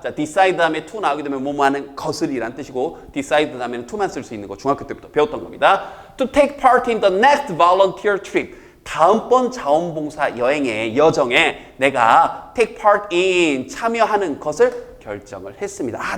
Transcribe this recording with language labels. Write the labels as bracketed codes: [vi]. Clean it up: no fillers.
[ko] 자, decide 다음에 to 나오게 되면 뭐뭐 하는 것을이란 뜻이고, decide 다음에는 to만 쓸 수 있는 거 중학교 때부터 배웠던 겁니다. [en] To take part in the next volunteer trip. [ko] 다음번 자원봉사 여정에 내가 [en] take part in, [ko] 참여하는 것을 결정을 했습니다.